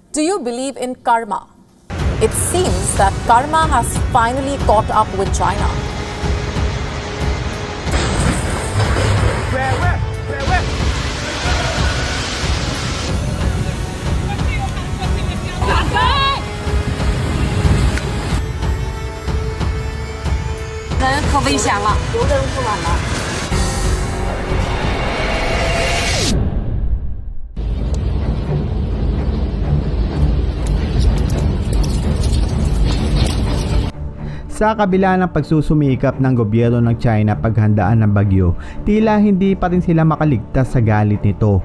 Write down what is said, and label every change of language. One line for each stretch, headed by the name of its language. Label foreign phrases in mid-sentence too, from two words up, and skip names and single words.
English: Do you believe in karma? It seems that karma has finally caught up with China. Where?
Chinese: 人可危险了。有的人不晚了。
Filipino: Sa kabila ng pagsusumikap ng gobyerno ng China paghandaan ng bagyo, tila hindi pa rin sila makaligtas sa galit nito.